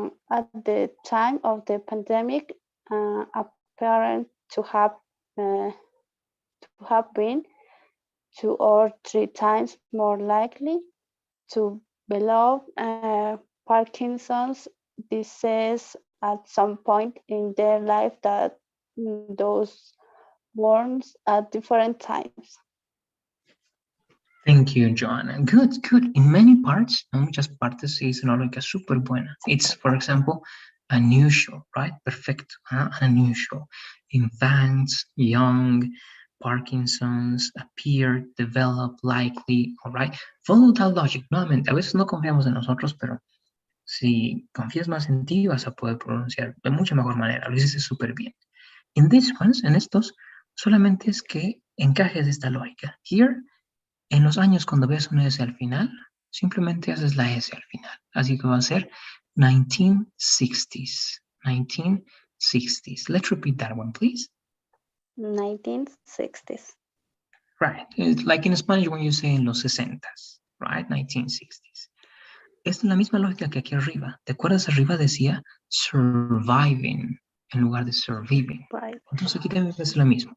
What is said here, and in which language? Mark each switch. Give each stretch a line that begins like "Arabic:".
English: At the time of the pandemic, apparent to have been 2 or 3 times more likely to develop Parkinson's disease at some point in their life than those ones at different times. Thank you, Joanna. Good. In many parts,
Spanish: en muchas partes se dice una lógica súper buena.
English: It's, for example, unusual, right? Perfecto. Unusual. Infants, young, Parkinson's, appear, develop, likely, all right? Follow that logic.
Spanish: Nuevamente, a veces no confiamos en nosotros, pero si confías más en ti, vas a poder pronunciar de mucha mejor manera. Lo dices súper bien.
English: In these ones,
Spanish: en estos, solamente es que encajes esta lógica. Here, en los años cuando ves una S al final, simplemente haces la S al final. Así que va a ser 1960s.
English: 1960s. Let's repeat that one, please. 1960s. Right. It's like in Spanish when you say
Spanish: en los 60s,
English: right? 1960s.
Spanish: Es la misma lógica que aquí arriba. ¿Te acuerdas? Arriba decía surviving en lugar de surviving.
English: Right.
Spanish: Entonces aquí también es lo mismo.